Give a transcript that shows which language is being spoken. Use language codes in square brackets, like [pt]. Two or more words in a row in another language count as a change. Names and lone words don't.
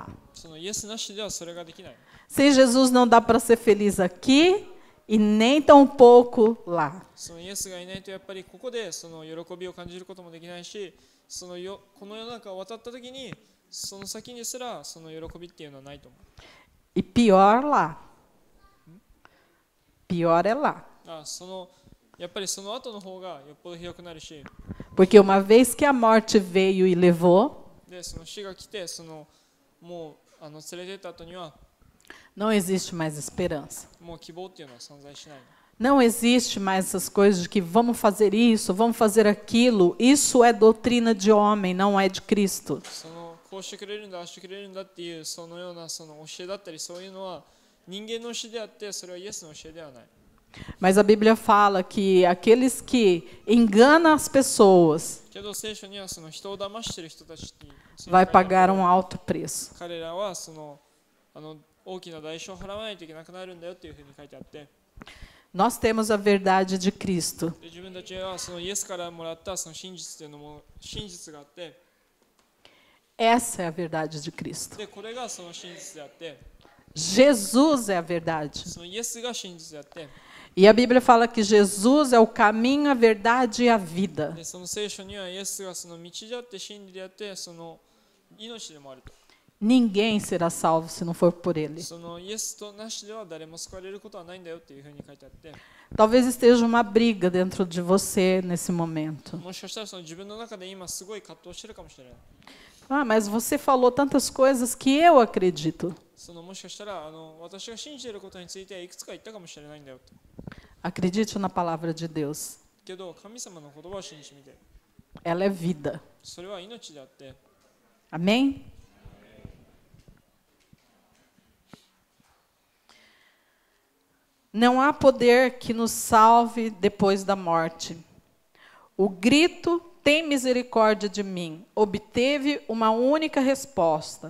[ja] イエスなしではそれができない。 [pt] Sem Jesus não dá para ser feliz aqui e nem tão pouco lá. [ja] イエスがいないとやっぱりここで喜びを感じることもできないし、この世の中を渡った時にその先にすら喜びっていうのはないと思う。 [pt] E pior lá. Pior é lá. [ja] やっぱり後の方がよっぽどひどくなるし。 [pt] Porque uma vez que a morte veio e levou, [ja] で死が来てもう連れてった後には [pt] não existe mais esperança. [ja] もう希望っていうのは存在しない。 [pt] Não existe mais essas coisas de que vamos fazer isso, vamos fazer aquilo. Isso é doutrina de homem, não é de Cristo. [ja] こうしてくれるんだ、ああしてくれるんだっていうそのようなその教えだったり、そういうのは人間の教えであって、それはイエスの教えではない。 [pt] Mas a Bíblia fala que aqueles que enganam as pessoas [ja] けど聖書にはその人を騙している人たちについて [pt] vai pagar um alto preço. [ja] 彼らはその大きな代償を払わないといけなくなるんだよっていうふうに書いてあって、 [pt] Nós temos a verdade de Cristo. [ja] で自分たちはそのイエスからもらったその真実というのも真実があって、 [pt] Essa é a verdade de Cristo. [ja] でこれがその真実であって、 [pt] Jesus é a verdade. [ja] そのイエスが真実であって、 [pt] E a Bíblia fala que Jesus é o caminho, a verdade e a vida. [ja] でその聖書にはイエスがその道であって真理であってその命でもあると。 [pt] Ninguém será salvo se não for por Ele. [ja] そのイエスとなしでは誰も救われることはないんだよっていうふうに書いてあって、 [pt] Talvez esteja uma briga dentro de você nesse momento. [ja] もしかしたらその自分の中で今すごい葛藤してるかもしれない。 [pt] Ah, mas você falou tantas coisas que eu acredito. [ja] そのもしかしたら私が信じていることについていくつか言ったかもしれないんだよと。 [pt] Acredite na palavra de Deus. [ja] けど神様の言葉を信じてみて、 [pt] Ela é vida. [ja] それは命であって、 [pt] Amém? Não há poder que nos salve depois da morte. O grito, tem misericórdia de mim, obteve uma única resposta.